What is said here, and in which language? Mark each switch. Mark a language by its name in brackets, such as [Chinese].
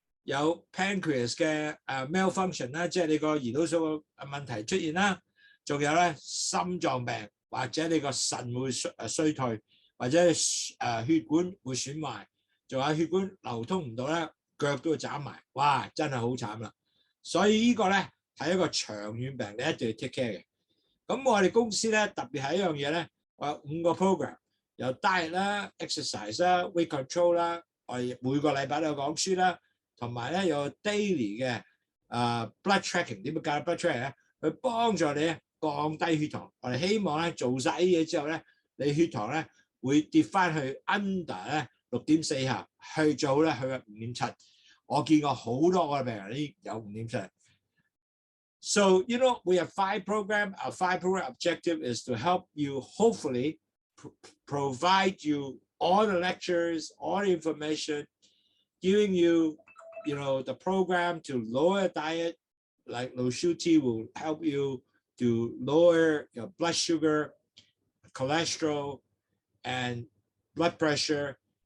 [Cantonese] 有 pancreas 嘅malfunction 啦，即係你個胰島素嘅問題出現啦，仲有咧心臟病或者你個腎會衰退，或者血管會損壞，仲有血管流通唔到咧，腳都會斬埋，哇！真係好慘啦。所以呢個咧係一個長遠病，你一定要 [English] take care [Cantonese] 嘅。咁我哋公司咧特別係一樣嘢咧，我有5個 program， 有 diet 啦、exercise 啦、weight control 啦，我哋每個禮拜都有講書啦。同埋咧有 daily 嘅blood tracking， 點樣教 blood tracking 咧？去幫助你降低血糖。我哋希望咧做晒啲嘢之後咧，你血糖咧會跌翻去 under 咧6.4下，去做咧去嘅5.7。我見過好多個病人已經有5.7。 [English] So you know we have 5 program. Our 5 program objective is to help you hopefully provide you all the lectures, all the information, giving you know, the program to lower diet, like Lowsutea will help you to lower your blood sugar, cholesterol, and blood pressure.